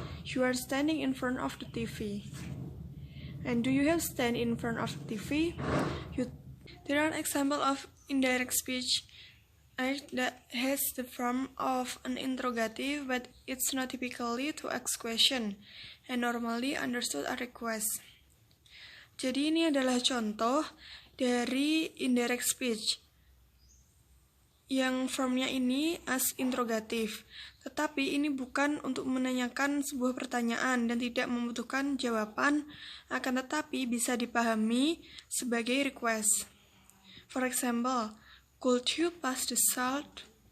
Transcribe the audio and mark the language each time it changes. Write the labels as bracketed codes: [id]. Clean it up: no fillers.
[en] You are standing in front of the TV. And do you have stand in front of the TV? There are examples of indirect speech that has the form of an interrogative, but it's not typically to ask question and normally understood a request. [id] Jadi ini adalah contoh dari indirect speech yang formnya ini [en] as interrogative, [id] tetapi ini bukan untuk menanyakan sebuah pertanyaan dan tidak membutuhkan jawaban, akan tetapi bisa dipahami sebagai request. [en] For example, could you pass the salt?